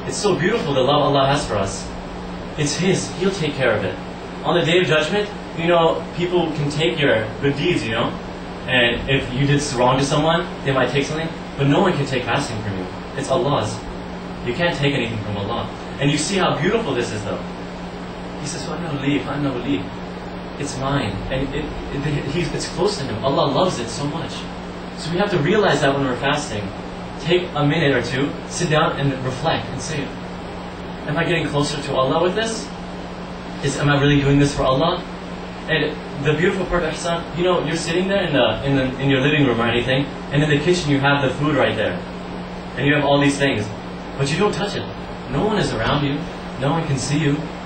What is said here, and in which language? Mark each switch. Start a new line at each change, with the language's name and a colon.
English: It's so beautiful, the love Allah has for us. It's His. He'll take care of it. On the Day of Judgment, people can take your good deeds, and if you did wrong to someone, they might take something, but no one can take fasting from you. It's Allah's. You can't take anything from Allah. And you see how beautiful this is, though.
Arabic: He says, فَأَنَّهُ لِي, فَأَنَّهُ لِي.
English: It's mine, and it's close to Him. Allah loves it so much. So we have to realize that when we're fasting. Take a minute or two, sit down and reflect and say, am I getting closer to Allah with this? Am I really doing this for Allah? And the beautiful part of ihsan, you're sitting there in your living room or anything, and in the kitchen you have the food right there, and you have all these things, but you don't touch it. No one is around you. No one can see you.